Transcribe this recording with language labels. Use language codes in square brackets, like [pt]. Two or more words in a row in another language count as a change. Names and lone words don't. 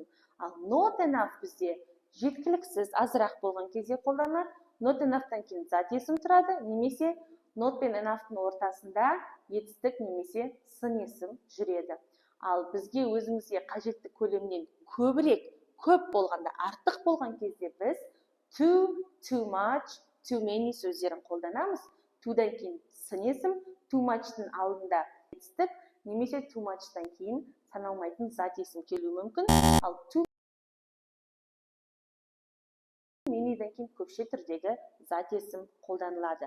[kk] Ал [en] not enough [kk] бізде жеткіліксіз, азырақ болған кезде қолданылады. [en] Not enough'тан [kk] кейін зат есім тұрады, немесе not пен enough'тың ортасында етістік немесе сын есім жүреді. Ал бізге өзімізге қажетті көлемнен көп болғанда, артық болған кезде біз [en] too, too much, too many [kk] сөздерін қолданамыз. To'дан кейін сын есім, [en] too much'тың [kk] алдында етістік, немесе [en] too much'тан [kk] кейін саналмайтын зат есім келуі мүмкін. Ал [en] too many'дан [kk] кейін көпше түрдегі зат есім қолданылады.